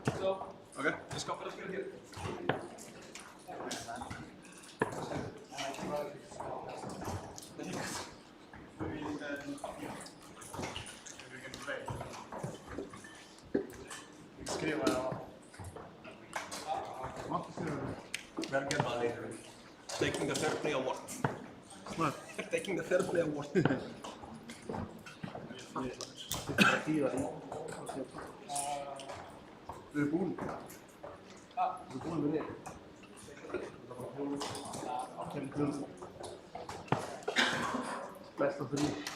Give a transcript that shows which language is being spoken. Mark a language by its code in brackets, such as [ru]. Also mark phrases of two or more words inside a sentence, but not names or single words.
[is] Já. Ok, ég skal bara skrifa hér. Skriva það. [en] Very good, buddy. Taking the third play award. Smart. Taking the third play award. [is] Við erum búin. Við erum búin með þig. [en] Best of 3.